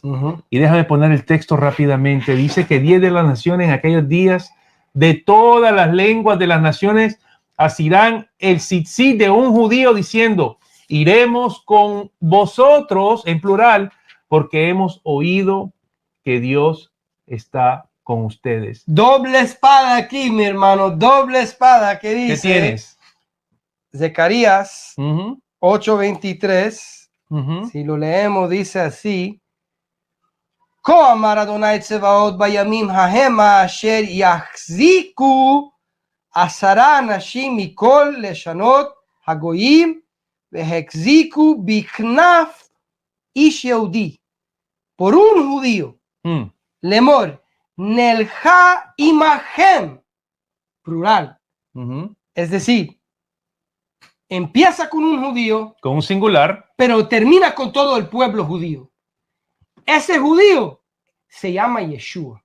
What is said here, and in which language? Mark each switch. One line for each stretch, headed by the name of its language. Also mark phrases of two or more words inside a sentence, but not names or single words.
Spanish: Y déjame poner el texto rápidamente. Dice que 10 de las naciones en aquellos días, de todas las lenguas de las naciones, asirán el tzitzit de un judío diciendo: iremos con vosotros, en plural, porque hemos oído que Dios está con ustedes. Doble espada aquí, mi hermano, doble espada. ¿Qué dice? ¿Qué tienes? Zacarías 8:23. Si lo leemos, dice así:
Hebrew: כה אמר אדוני צבאות בימים ההם אשר יחזיקו 10 אנשים מכל לשונות הגויים והחזיקו בכנף איש יהודי.
Spanish: Por un judío, lemor, nelja imagen, plural. Es decir, empieza con un judío, con un singular, pero termina con todo el pueblo judío. Ese judío se llama Yeshua.